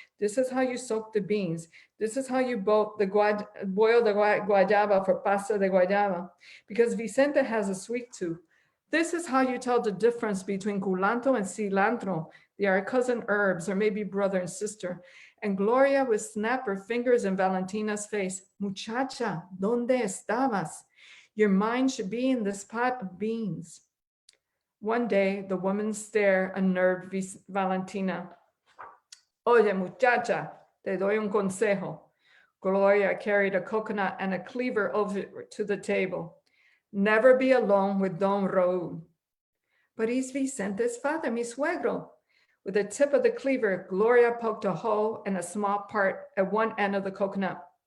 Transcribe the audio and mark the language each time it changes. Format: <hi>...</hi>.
<en>This is how you soak the beans. This is how you boil the guayaba for pasta de guayaba, because Vicente has a sweet tooth. This is how you tell the difference between culantro and cilantro. They are cousin herbs, or maybe brother and sister. And Gloria would snap her fingers in Valentina's face.</en> <es>Muchacha, ¿dónde estabas?</es> <en>Your mind should be in this pot of beans. One day, the woman's stare unnerved Valentina.</en> <es>Oye, muchacha, te doy un consejo.</es> <en>Gloria carried a coconut and a cleaver over to the table. Never be alone with Don Raúl. But he's Vicente's father,</en> <es>mi suegro.</es> <en>With the tip of the cleaver, Gloria poked a hole in a small part at one end of the coconut.</en>